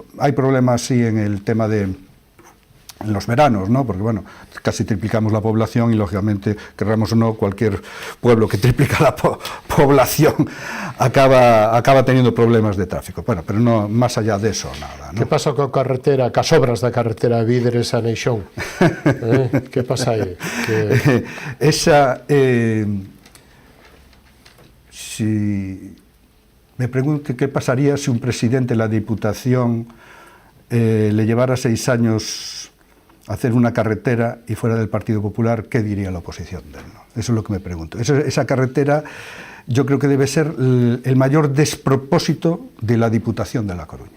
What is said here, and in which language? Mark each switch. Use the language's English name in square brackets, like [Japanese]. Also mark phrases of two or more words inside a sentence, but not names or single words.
[Spanish] Hay problemas, sí, en el tema de en los veranos, ¿no? Porque bueno, casi triplicamos la población y lógicamente, querramos o no, cualquier pueblo que triplica la población acaba teniendo problemas de tráfico. Bueno, pero no más allá de eso, nada, ¿no? [Galician] Que pasa coa carretera, cas obras da carretera Vidres a Neixón? Que pasa aí? [Spanish] Esa... si me pregunto qué pasaría si un presidente de la Diputación le llevara 6 años hacer una carretera y fuera del Partido Popular, ¿qué diría la oposición de él? ¿No? Eso es lo que me pregunto. Esa carretera yo creo que debe ser el mayor despropósito de la Diputación de La Coruña.